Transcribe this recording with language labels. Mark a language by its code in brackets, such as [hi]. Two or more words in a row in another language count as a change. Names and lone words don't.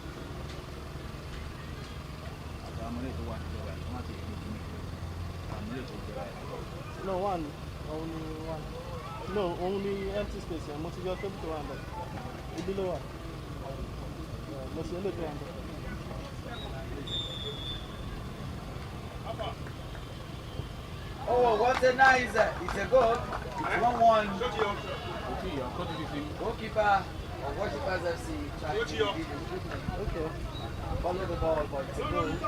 [en] No, one. Only one. No, only empty space. [yo] Mo ti yọ table tó wà níbẹ̀. Ibi ló wà. Mo ti yọ lè tó wà níbẹ̀. [en] Oh, what a nice! It's a goal. It's 1-1. Goalkeeper of Worshippers FC trying to beat the movement. Okay. Follow the ball, but it's a goal.